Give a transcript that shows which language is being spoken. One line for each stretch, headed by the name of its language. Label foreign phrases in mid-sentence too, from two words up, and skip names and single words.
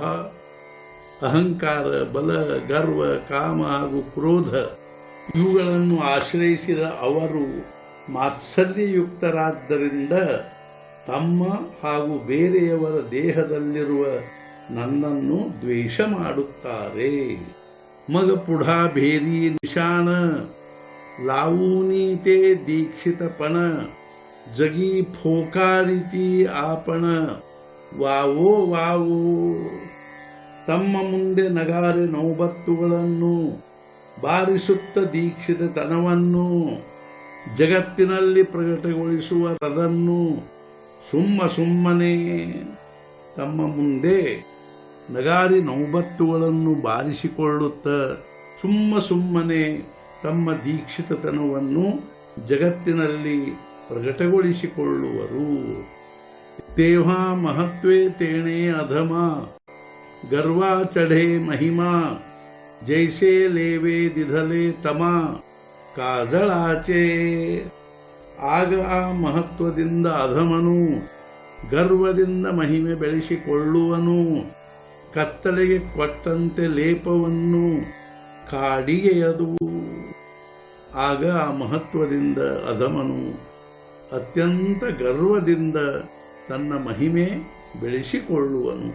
Kannada: ಅಹಂಕಾರ, ಬಲ, ಗರ್ವ, ಕಾಮ ಹಾಗೂ ಕ್ರೋಧ ಇವುಗಳನ್ನು ಆಶ್ರಯಿಸಿದ ಅವರು ಮಾತ್ಸರ್ಯಯುಕ್ತರಾದ್ದರಿಂದ ತಮ್ಮ ಹಾಗೂ ಬೇರೆಯವರ ದೇಹದಲ್ಲಿರುವ ನನ್ನನ್ನು ದ್ವೇಷ ಮಾಡುತ್ತಾರೆ।
Marathi: मग पुढा भेरी निशाण लावूनी ते दीक्षितपण जगी फोकारिती आपण वावो वावो।
Kannada: ತಮ್ಮ ಮುಂದೆ ನಗಾರೆ ನೌಬತ್ತುಗಳನ್ನು ಬಾರಿಸುತ್ತ ದೀಕ್ಷಿತತನವನ್ನು ಜಗತ್ತಿನಲ್ಲಿ ಪ್ರಕಟಗೊಳಿಸುವರದನ್ನು ಸುಮ್ಮನೆ ತಮ್ಮ ಮುಂದೆ ನಗಾರಿ ನೌಬತ್ತುಗಳನ್ನು ಬಾರಿಸಿಕೊಳ್ಳುತ್ತ ಸುಮ್ಮನೆ ತಮ್ಮ ದೀಕ್ಷಿತತನವನ್ನು ಜಗತ್ತಿನಲ್ಲಿ ಪ್ರಕಟಗೊಳಿಸಿಕೊಳ್ಳುವರು।
Marathi: तेव्हा महत्वे तेणे अधमा गर्वा चढ़े महिमा जैसे लेवे दिधले तमा ಕಾಜಳಾಚೆ.
Kannada: ಆಗ ಆ ಮಹತ್ವದಿಂದ ಅಧಮನು ಗರ್ವದಿಂದ ಮಹಿಮೆ ಬೆಳೆಸಿಕೊಳ್ಳುವನು. ಕತ್ತಲೆಗೆ ಕೊಟ್ಟಂತೆ ಲೇಪವನ್ನು ಕಾಡಿಗೆಯದು. ಆಗ ಆ ಮಹತ್ವದಿಂದ ಅಧಮನು ಅತ್ಯಂತ ಗರ್ವದಿಂದ ತನ್ನ ಮಹಿಮೆ ಬೆಳೆಸಿಕೊಳ್ಳುವನು.